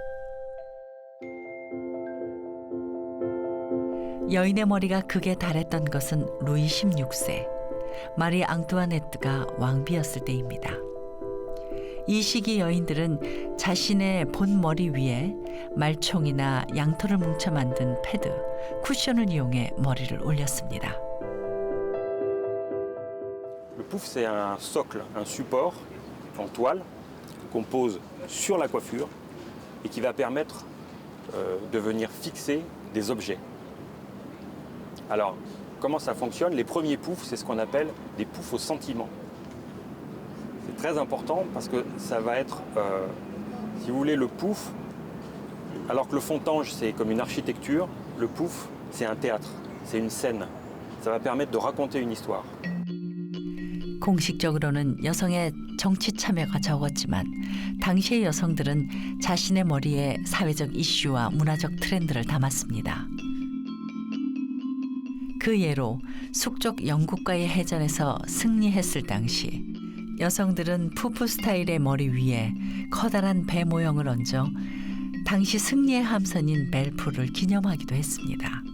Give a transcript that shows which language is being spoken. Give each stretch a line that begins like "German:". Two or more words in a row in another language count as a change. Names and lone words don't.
Korean: 여인의 머리가 극에 달했던 것은 루이 16세, 마리 앙뚜아네트가 왕비였을 때입니다. 이 시기 여인들은 자신의 본 머리 위에 말총이나 양털을 뭉쳐 만든 패드, 쿠션을 이용해 머리를 올렸습니다.
French: Le pouf, c'est un socle, un support en toile qu'on pose sur la coiffure et qui va permettre de venir fixer des objets. Alors, comment ça fonctionne? Les premiers poufs, c'est ce qu'on appelle des poufs au sentiment. C'est très important parce que ça va être, si vous voulez, le pouf, alors que le fontange, c'est comme une architecture, le pouf, c'est un théâtre, c'est une scène. Ça va permettre de raconter une histoire.
Korean: 공식적으로는 여성의 정치 참여가 적었지만 당시의 여성들은 자신의 머리에 사회적 이슈와 문화적 트렌드를 담았습니다. 그 예로 숙적 영국과의 해전에서 승리했을 당시 여성들은 푸푸 스타일의 머리 위에 커다란 배 모형을 얹어 당시 승리의 함선인 벨프를 기념하기도 했습니다.